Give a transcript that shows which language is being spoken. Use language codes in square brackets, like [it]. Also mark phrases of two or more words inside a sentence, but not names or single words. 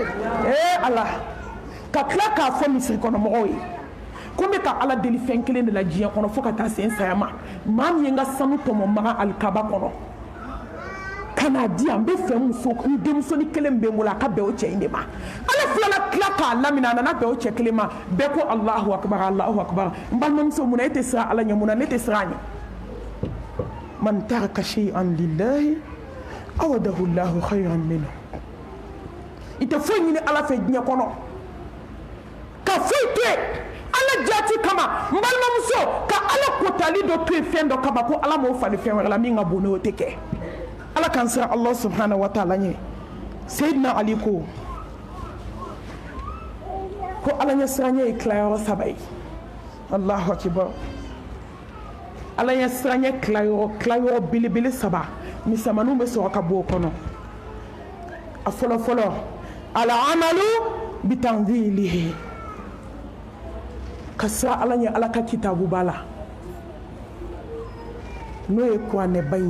[bm] Ala ka tila k'a fɔ misiri kɔnɔ mɔgɔw ye ko n bɛ ka Ala deli fɛn kelen de la diɲɛ kɔnɔ fo ka taa se n saya ma maa min ye n ka sanu tɔmɔ maga alikaba kɔnɔ ka n'a di yan n bɛ fɛ n denmusonin kelen bɛ n bolo a ka bɛn o cɛ in de ma Ala filala tila k'a lamina a nana bɛn o cɛ kelen ma bɛɛ ko [ar] الله أكبر الله أكبر [bm] n balimamuso munna e tɛ siran Ala ɲɛ munna ne tɛ siran a ɲɛ [ar] من ترك شيئا لله عوضه الله خيرا منه [bm] i tɛ foyi ɲini Ala fɛ diɲɛ kɔnɔ ka foyi to yen Ala jati kama n balimamuso ka Ala kotali dɔ to yen fɛn dɔ kama ko Ala m'o fali fɛn wɛrɛ la min ka bon n'o tɛ kɛ Ala k'an siran [ar] الله سبحانه وتعالى [bm] ɲɛ Seydina Ali ko Ala ɲɛ siranya ye tilayɔrɔ 3 ye [ar] الله أكبر [bm] Ala ɲɛ siranya tilayɔrɔ belebele 3 misɛmaninw bɛ sɔrɔ ka bɔ o kɔnɔ a fɔlɔ fɔlɔ [ar] العمل بالتنزيل [bm] ka siran Ala ɲɛ Ala ka kitabu b'a la n'o ye kuranɛba in